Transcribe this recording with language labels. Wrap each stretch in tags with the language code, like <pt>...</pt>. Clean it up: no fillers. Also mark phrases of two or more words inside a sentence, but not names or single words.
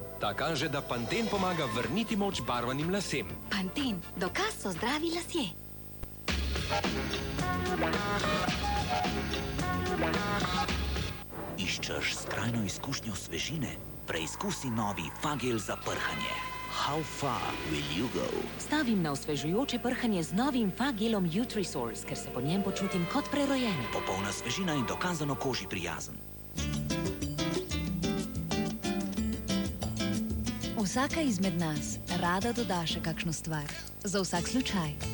<sl>Ta kaže, da Pantene pomaga vrniti moč barvanim lasem. Pantene, dokaz so zdravi lasje. Iščeš skrajno izkušnjo svežine? Preizkusi novi Fagel za prhanje.</sl> <en>How far will you go?</en> <sl>Stavim na osvežujoče prhanje z novim Fagelom Utrisource, ker se po njem počutim kot prerojen. Popolna svežina in dokazano koži prijazen. Vsaka izmed nas rada doda še kakšno stvar, za vsak slučaj.</sl>